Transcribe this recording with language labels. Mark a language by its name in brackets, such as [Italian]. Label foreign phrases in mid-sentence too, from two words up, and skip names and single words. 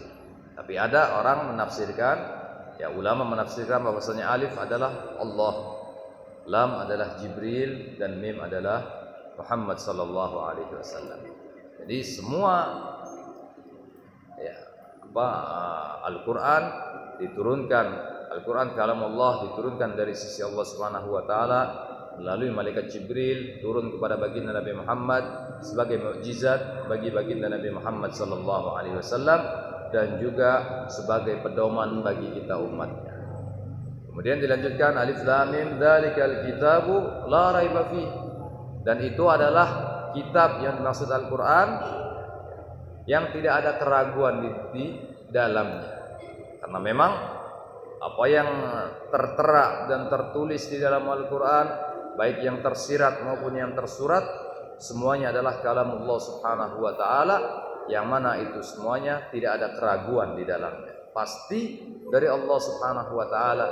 [Indonesian] Tapi ada orang menafsirkan, ya ulama menafsirkan bahwasanya alif adalah Allah, lam adalah Jibril, dan mim adalah Muhammad [Arabic] صلى الله عليه وسلم. [Indonesian] Jadi semua ya Al-Qur'an diturunkan, Al-Qur'an kalam Allah diturunkan dari sisi Allah [Arabic] سبحانه وتعالى [Indonesian] melalui malaikat Jibril turun kepada baginda Nabi Muhammad sebagai mukjizat bagi baginda Nabi Muhammad [Arabic] صلى الله عليه وسلم [Indonesian] dan juga sebagai pedoman bagi kita umatnya. Kemudian dilanjutkan [Arabic] ألف لام ميم ذلك الكتاب لا ريب في, [Indonesian] dan itu adalah kitab yang dimaksud Al-Qur'an yang tidak ada keraguan di dalamnya. Karena memang apa yang tertera dan tertulis di dalam Al-Qur'an, baik yang tersirat maupun yang tersurat, semuanya adalah kalamullah [Arabic] سبحانه وتعالى, [Indonesian] yang mana itu semuanya tidak ada keraguan di dalamnya, pasti dari Allah [Arabic] سبحانه وتعالى.